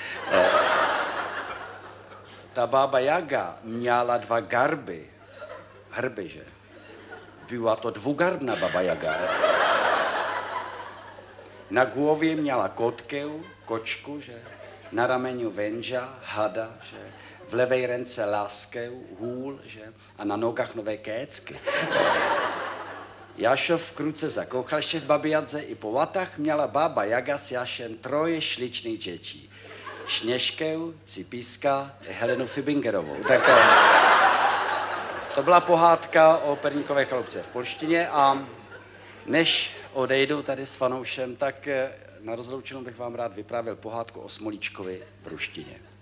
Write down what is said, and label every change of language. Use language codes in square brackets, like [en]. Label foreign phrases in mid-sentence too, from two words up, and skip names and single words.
[cs] Ta bába Jaga měla dva hrby, že? Byla to dvougarbná baba Jaga. [pl] Na głowě [cs] měla kočku, že? [pl] Na rameniu węża, [cs] hada, že? [pl] V lewej ręce laskę, [cs] hůl, že? A na nogách nové kécky. [pl] Jašov vkrótce zakochal się w babie Jadze i po latach [cs] měla bába Jaga s Jašem troje [pl] ślicznych dzieci. Śnieżkę, Cipiska, Helenu Fibingerovou. [cs] Tak to byla pohádka o perníkové chaloupce v polštině a než odejdu tady s fanoušem, tak na rozloučenou bych vám rád vyprávěl pohádku o Smolíčkovi v ruštině.